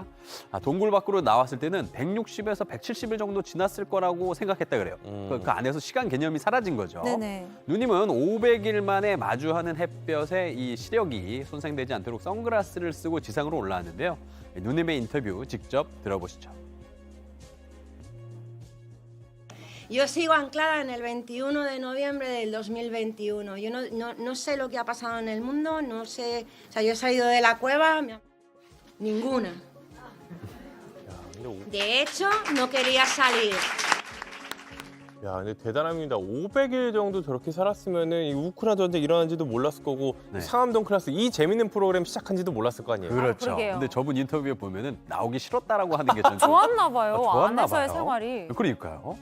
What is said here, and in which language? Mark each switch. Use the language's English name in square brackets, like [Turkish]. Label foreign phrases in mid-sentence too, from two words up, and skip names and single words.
[Korean] 동굴 밖으로 나왔을 때는 160에서 170일 정도 지났을 거라고 생각했다 그래요. 그 안에서 시간 개념이 사라진 거죠. 네네. 누님은 500일 만에 마주하는 햇볕에 이 시력이 손상되지 않도록 선글라스를 쓰고 지상으로 올라왔는데요. 누님의 인터뷰 직접 들어보시죠. [Spanish] Yo sigo anclada en el 21 de noviembre del 2021. Yo no sé lo que ha pasado en el mundo, no sé... O sea, yo he salido de la cueva... Ninguna. De hecho, no quería salir. [Korean] 야, 근데 대단합니다. 500일 정도 저렇게 살았으면은 이 우크라이나 전쟁 일어난지도 몰랐을 거고 상암동 클래스 이 재밌는 프로그램 시작한지도 몰랐을 거 아니에요. 그렇죠. 근데 저분 인터뷰에 보면은 나오기 싫었다라고 하는 게 좀 좋았나 봐요. 좋았나 안에서의 봐요. 생활이. 그러니까요.